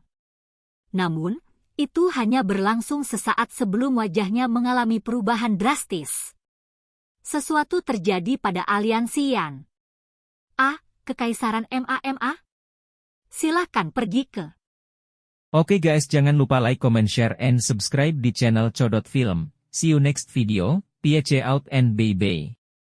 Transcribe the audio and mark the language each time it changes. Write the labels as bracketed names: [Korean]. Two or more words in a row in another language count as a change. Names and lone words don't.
[Indonesian] Namun, itu hanya berlangsung sesaat sebelum wajahnya mengalami perubahan drastis. Sesuatu terjadi pada aliansi Yan. Kekaisaran MAMA? Silakan pergi ke. Oke guys, jangan lupa [English] like, comment, share, and subscribe [Indonesian] di channel Codot Film. [English] See you next video, peace out and bye-bye.